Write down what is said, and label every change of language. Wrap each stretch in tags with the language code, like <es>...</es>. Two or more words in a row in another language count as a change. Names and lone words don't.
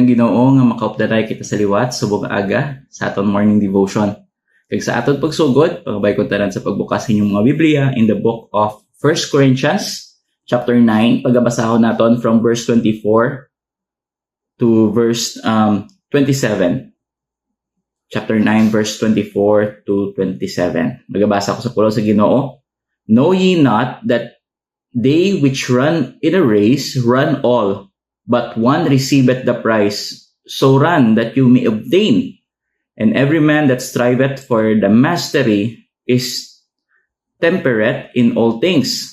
<hil>ang Ginoo nga makaupdaray kita sa liwat subong aga sa aton morning devotion. Kag sa aton pagsugod, pagabay ko tanan sa pagbukas inyong mga Biblia</hil> <en>in the book of</en> <hil>1 Corinthians chapter 9, pagabasahon naton</hil> <en>from verse 24 to verse 27. Chapter 9 verse 24 to 27.</en> <hil>Magabasa ko sa pulong sa Ginoo.</hil> <en>Know ye not that they which run in a race run all, but one receiveth the prize. So run that you may obtain. And every man that striveth for the mastery is temperate in all things.</en>